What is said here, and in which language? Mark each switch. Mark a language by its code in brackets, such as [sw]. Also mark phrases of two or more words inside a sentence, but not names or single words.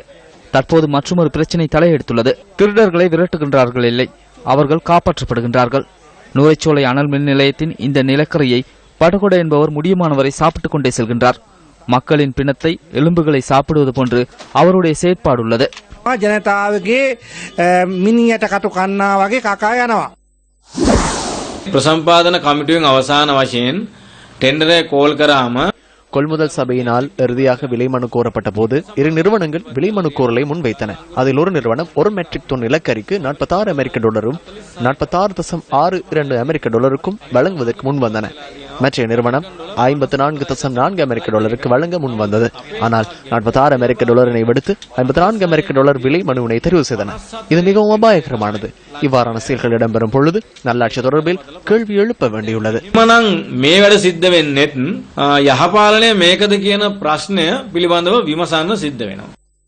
[ta] தற்போது மற்றொரு பிரச்சினை தலையெடுத்துள்ளது. திருடர்களை விரட்டுகின்றார்கள் இல்லை, அவர்கள் காப்பாற்றப்படுகின்றார்கள். நுரைச்சோலை அனல் மின் நிலையத்தின் இந்த நிலக்கரியை படகொட என்பவர் முடியுமானவரை சாப்பிட்டுக் கொண்டே செல்கின்றார். மக்களின் பிணத்தை எலும்புகளை சாப்பிடுவது போன்று அவருடைய செயற்பாடுள்ளது. [si] ජනතාවගේ මිනියට කටු කන්නා වගේ කකා යනවා. ප්‍රසම්පාදන කමිටුවෙන් අවසාන වශයෙන් ටෙන්ඩරය කෝල් කරාම [ta] கொள்முதல் சபையினால் இறுதியாக விலை மனு கோரப்பட்ட போது 2 நிறுவனங்கள் விலை மனு கோரலை முன்வைத்தன. அதில் ஒரு நிறுவனம் 1 மெட்ரிக் டன் நிலக்கரிக்கு $46 அமெரிக்க டாலரும் $46.62 அமெரிக்க டாலருக்கும் வழங்குவதற்கு முன் வந்தன. மற்ற நிறுவனம் $54.4 அமெரிக்க டாலருக்கு வழங்க முன் வந்தது. ஆனால் $46 அமெரிக்க டாலரினை விடுத்து $54 அமெரிக்க டாலர் விலை மனுவினை தெரிவு செய்தன. இது மிகவும் அபாயகரமானது. இவ்வாறான செயல்கள் இடம்பெறும் பொழுது நல்லாட்சி தொடர்பில் கேள்வி எழுப்ப வேண்டியுள்ளது. [si] මේ වැඩ සිද්ධ වෙන්නෙත් යහපාලනය මේකද කියන ප්‍රශ්නය පිළිබඳව විමසන්න සිද්ධ වෙනවා.